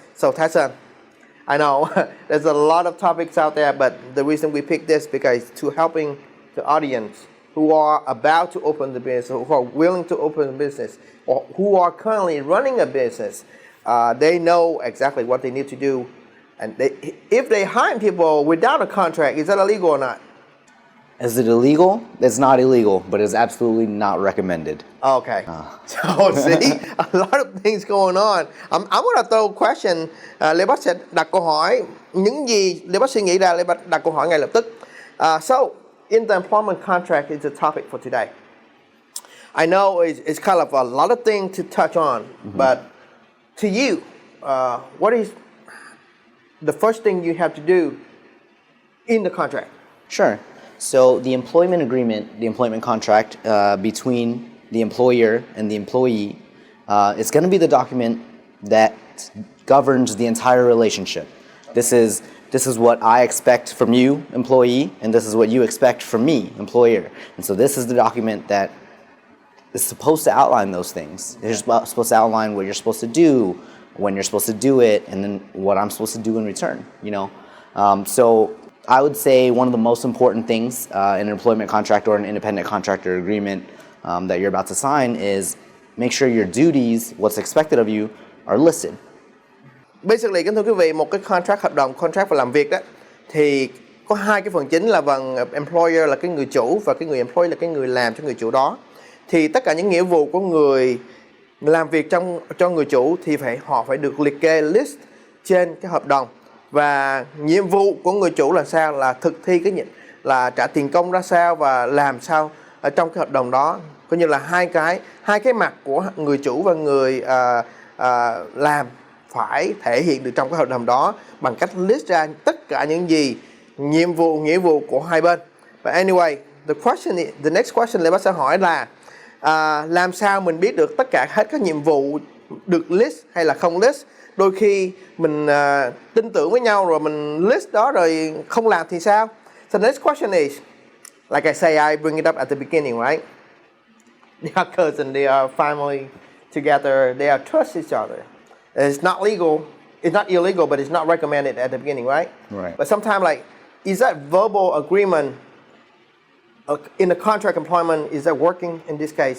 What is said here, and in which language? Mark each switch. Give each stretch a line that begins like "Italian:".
English: So Thaison, I know there's a lot of topics out there, but the reason we picked this because to helping the audience who are about to open the business, who are willing to open a business, or who are currently running a business, they know exactly what they need to do. And if they hire people without a contract, is that illegal or not? Is it illegal? It's not illegal, but it's absolutely not recommended. Okay. So see, a lot of things going on. I'm gonna throw a question.
Vietnamese: Lê Bác sẽ đặt câu hỏi những gì Lê Bác suy nghĩ ra. Lê Bác đặt câu hỏi ngay lập tức.
English: So, in the employment contract is the topic for today. I know it's kind of a lot of things to touch on, but to you, what is the first thing you have to do in the contract? Sure. So the employment agreement, the employment contract between the employer and the employee, it's going to be the document that governs the entire relationship. This is what I expect from you, employee, and this is what you expect from me, employer. And so this is the document that is supposed to outline those things. It's supposed to outline what you're supposed to do, when you're supposed to do it, and then what I'm supposed to do in return, you know? So I would say one of the most important things in an employment contract or an independent contractor agreement that you're about to sign is make sure your duties, what's expected of you, are listed.
Vietnamese: Basically, kính thưa quý vị, một cái contract, hợp đồng contract và làm việc đó, thì có hai cái phần chính là employer là cái người chủ và cái người employee là cái người làm cho người chủ đó. Thì tất cả những nghĩa vụ của người làm việc cho người chủ thì họ phải được liệt kê list trên cái hợp đồng. Và nhiệm vụ của người chủ là sao? Là thực thi là trả tiền công ra sao và làm sao ở trong cái hợp đồng đó. Coi như là hai cái mặt của người chủ và người làm phải thể hiện được trong cái hợp đồng đó bằng cách list ra tất cả những gì nhiệm vụ, nghĩa vụ của hai bên.
English: But anyway, the next question
Vietnamese: Lê Bác sẽ hỏi là làm sao mình biết được tất cả hết các nhiệm vụ được list hay là không list? Đôi khi mình tin tưởng với nhau rồi mình list đó rồi không làm thì sao?
English: So the next question is, like I say, I bring it up at the beginning, right? They are cousins, they are family together, they are trust each other. It's not legal, it's not illegal, but it's not recommended at the beginning, right? Right. But sometimes, like, is that verbal agreement in the contract employment, is that working in this case?